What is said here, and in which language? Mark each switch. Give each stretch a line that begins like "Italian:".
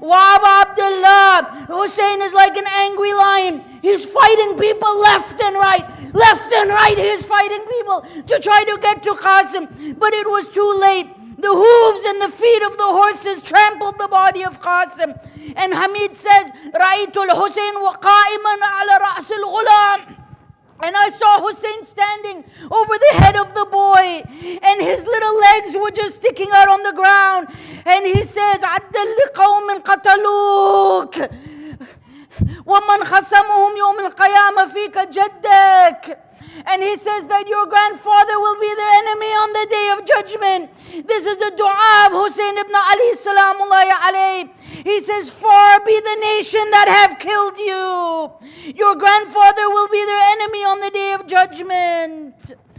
English: Wa Aba Abdullah. Hussein is like an angry lion. He's fighting people left and right. Left and right, he's fighting people to try to get to Qasim. But it was too late. The hooves and the feet of the horses trampled the body of Qasim. And Hamid says,
Arabic: رَأَيْتُ الْحُسَيْنَ وَقَائِمًا عَلَى رَأْسِ الْغُلَامِ.
English: And I saw Hussein standing over the head of the boy, and his little legs were just sticking out on the ground. And he says,
Arabic: عَدَّ لِقَوْمٍ قَتَلُوكَ وَمَنْ خَصَمُهُمْ يَوْمِ الْقِيَامَةِ فِيكَ جَدَّكَ.
English: And he says that your grandfather will be their enemy on the day of judgment. This is the dua of Hussein ibn Ali salamullahi alayhi. He says, far be the nation that have killed you. Your grandfather will be their enemy on the day of judgment.